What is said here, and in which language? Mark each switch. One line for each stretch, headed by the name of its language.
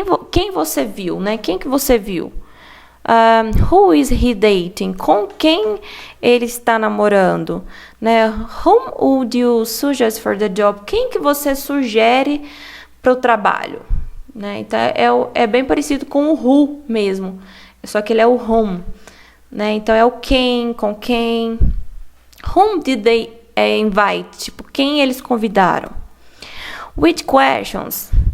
Portuguese: Quem você viu, né? Quem que você viu?
English: Who is he dating?
Portuguese: Com quem ele está namorando? Né?
English: Whom would you suggest for the job?
Portuguese: Quem que você sugere para o trabalho? Né? Então, é bem parecido com o who mesmo. Só que ele é o whom. Né? Então, é o quem, com quem.
English: Whom did they invite?
Portuguese: Tipo, quem eles convidaram?
English: Which questions?